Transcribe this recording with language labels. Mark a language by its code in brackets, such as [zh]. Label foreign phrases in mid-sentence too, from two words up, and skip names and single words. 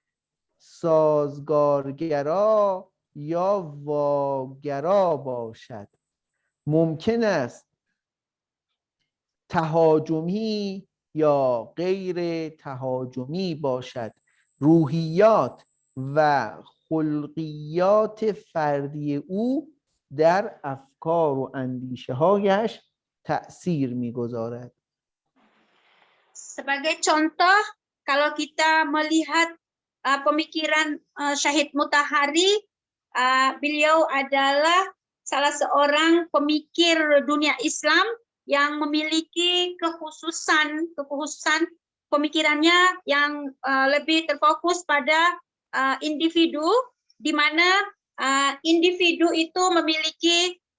[fa] سازگارگرا یا واگرا باشد، ممکن است تهاجمی یا غیر تهاجمی باشد. روحیات و خلقیات فردی او در افکار و اندیشه هایش تأثیر می‌گذارد. [id] Sebagai contoh, kalau kita melihat pemikiran Syahid Mutahari, beliau adalah salah seorang pemikir dunia Islam yang memiliki kekhususan pemikirannya yang lebih terfokus pada individu, di mana individu itu memiliki